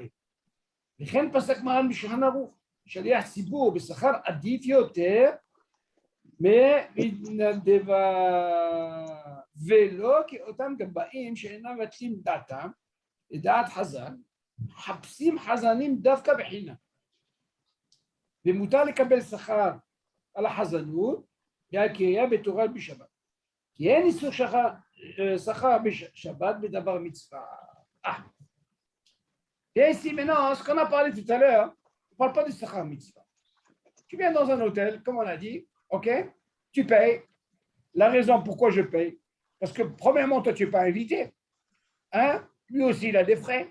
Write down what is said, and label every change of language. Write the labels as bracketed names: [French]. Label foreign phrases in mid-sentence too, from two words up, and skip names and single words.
[Hebrew] לכן פסק מרן בשולחן ערוך, שליח ציבור בשכר עדיף יותר מתנדבה, ולא כאותם גבאים שאינם מבטלים דעתם, לדעת חז"ל, מחפשים חזנים דווקא בחינם. ומותר לקבל שכר על החזנות, והקריאה בתורה בשבת. כי אין איסור שכר בשבת בדבר מצווה. [French] Et ici maintenant, ce qu'on a parlé tout à l'heure, on ne parle pas de [Hebrew] שכר מצווה. [French] Tu viens dans un hôtel, comme on a dit, OK, tu payes. La raison pourquoi je paye, parce que premièrement, toi, tu n'es pas invité. Hein? Lui aussi, il a des frais.